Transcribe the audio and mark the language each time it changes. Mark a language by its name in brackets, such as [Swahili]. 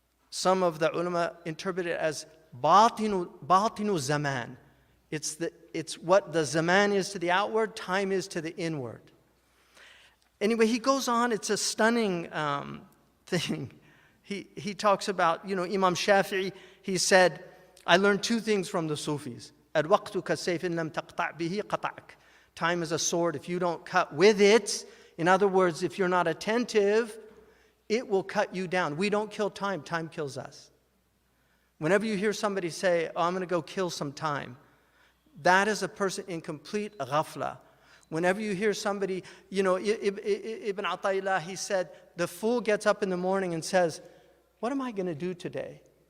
[English] Some of the ulama interpret it as batinu zaman. It's what the zaman is to the outward, time is to the inward. Anyway, he goes on. It's a stunning thing. He talks about, Imam Shafi'i, he said, I learned two things from the Sufis. [Arabic] الوقت كالسيف إن لم تقطع به قطعك. [English] Time is a sword. If you don't cut with it, in other words, if you're not attentive, it will cut you down. We don't kill time. Time kills us. Whenever you hear somebody say, I'm going to go kill some time, that is a person in complete ghafla. Whenever you hear somebody, Ibn Ata'illah, he said, the fool gets up in the morning and says, what am I going to do today?